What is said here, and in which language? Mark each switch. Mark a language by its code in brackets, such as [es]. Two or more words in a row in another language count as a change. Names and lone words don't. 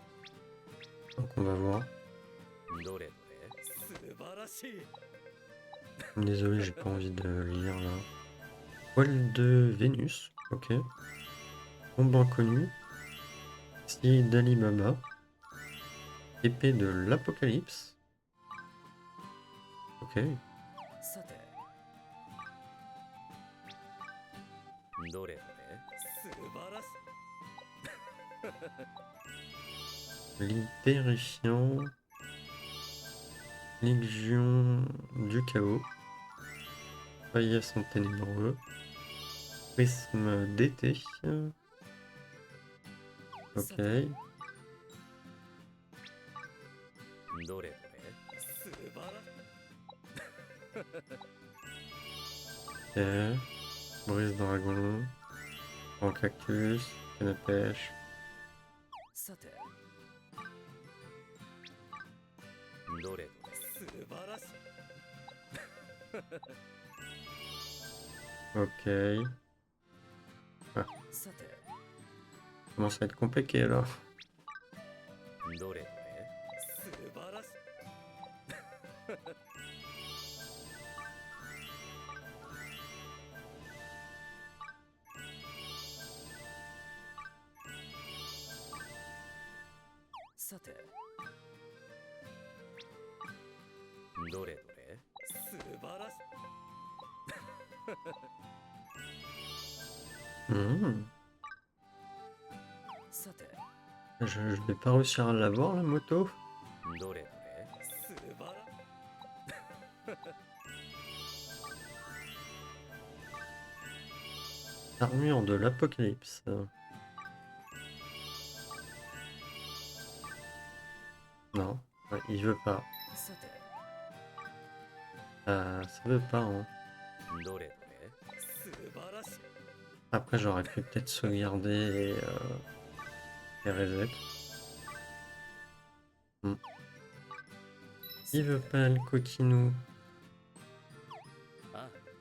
[fr] Donc on va voir. Désolé, j'ai pas envie de lire là. Poil de Vénus, ok. Bombe inconnue. Style d'Ali Baba. Épée de l'Apocalypse. Ok. [ja] さてどれどれ素晴らしい [fr] Lit terrifiant. Légion du chaos. Paillasson ténébreux. Prisme d'été. [ja] さ [fr] Ok. [ja] てどれどれ素晴ら [fr] Ok. Brise dragon. En cactus. Canne à pêche. [ja] さてどれどれ素晴らしい [fr] Ok. Ah, [ja] さて [fr] commence à être compliqué là. [ja] どれどれ素晴らしい さてどれどれ素晴らしい Hmm. さて [fr] Je vais pas réussir à l'avoir la moto. [ja] どれどれ素晴ら [fr] Armure de l'Apocalypse. Non, ouais, il veut pas. [ja] さて [fr] Ça veut pas, hein. [ja] どれどれ素晴らしい [fr] Après, j'aurais pu peut-être sauvegarder et reset. Hmm. Il veut pas le coquinou. あ